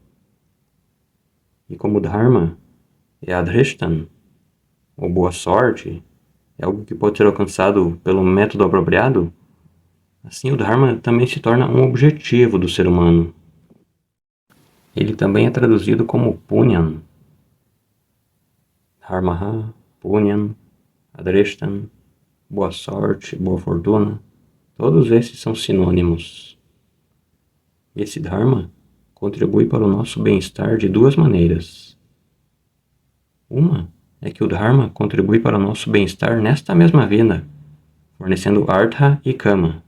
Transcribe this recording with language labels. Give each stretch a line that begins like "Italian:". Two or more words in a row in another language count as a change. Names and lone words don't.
Portuguese: E como dharma é adrishtan, ou boa sorte, é algo que pode ser alcançado pelo método apropriado, assim o dharma também se torna um objetivo do ser humano. Ele também é traduzido como punyan.
Sanskrit: धर्मः, पुण्यं, अदृष्टं,
Portuguese: boa sorte, boa fortuna, todos esses são sinônimos. Esse dharma contribui para o nosso bem-estar de duas maneiras. Uma é que o dharma contribui para o nosso bem-estar nesta mesma vida, fornecendo artha e kama.